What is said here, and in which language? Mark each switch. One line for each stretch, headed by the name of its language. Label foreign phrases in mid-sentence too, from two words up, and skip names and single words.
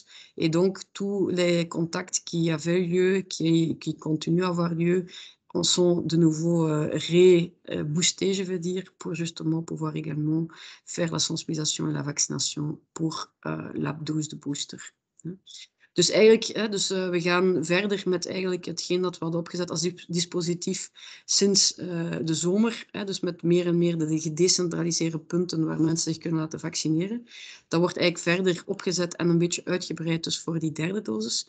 French: Et donc tous les contacts qui avaient lieu, qui continuent à avoir lieu, en sont de nouveau boostés, je veux dire, pour justement pouvoir également faire la sensibilisation et la vaccination pour la dose de booster, hein.
Dutch: Dus eigenlijk, we gaan verder met eigenlijk hetgeen dat we hadden opgezet als dispositief sinds de zomer. Dus met meer en meer de gedecentraliseerde punten waar mensen zich kunnen laten vaccineren. Dat wordt eigenlijk verder opgezet en een beetje uitgebreid dus voor die derde dosis.